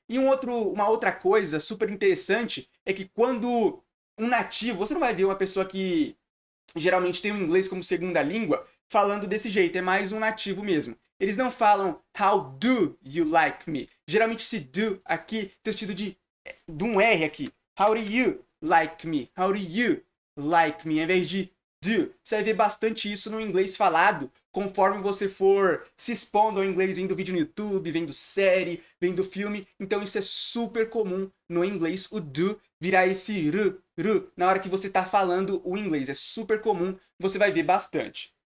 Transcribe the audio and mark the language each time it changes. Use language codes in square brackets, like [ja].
[pt] E uma outra coisa super interessante é que quando um nativo, você não vai ver uma pessoa que geralmente tem o inglês como segunda língua falando desse jeito, é mais um nativo mesmo. Eles não falam [en] how do you like me. [pt] Geralmente esse do aqui tem o sentido de um R aqui. [en] How do you like me? How do you like me? [pt] Ao invés de [en] do. [pt] Você vai ver bastante isso no inglês falado, conforme você for se expondo ao inglês, vendo vídeo no YouTube, vendo série, vendo filme. Então isso é super comum no inglês, o do virar esse ru na hora que você está falando o inglês. É super comum, você vai ver bastante.